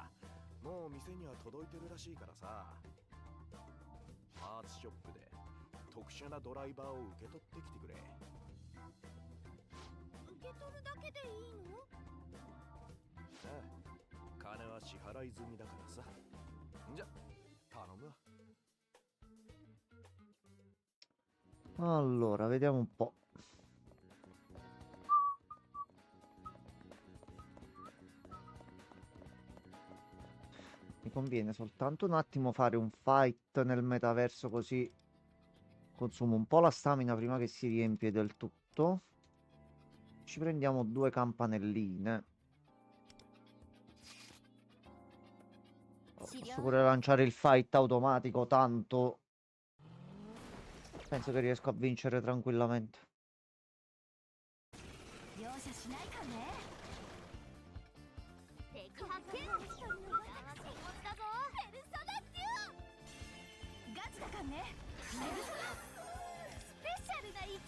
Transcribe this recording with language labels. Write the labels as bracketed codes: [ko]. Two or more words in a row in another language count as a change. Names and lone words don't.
[ja] もう店には届いてるらしいからさ。パーツショップで特殊なドライバーを受け取ってきてくれ。受け取るだけでいいの？ああ、金は支払い済みだからさ。じゃ、頼むわ。 [it] Allora, vediamo un po'. Mi conviene soltanto un attimo fare un fight nel metaverso, così consumo un po' la stamina prima che si riempie del tutto. Ci prendiamo 2 campanelline. Posso pure lanciare il fight automatico, tanto penso che riesco a vincere tranquillamente. [ja] 容赦しないかね。敵発見。一人の私持ちだぞ。ペルソナデュオ。ガチだかんね。ペルソナスペシャル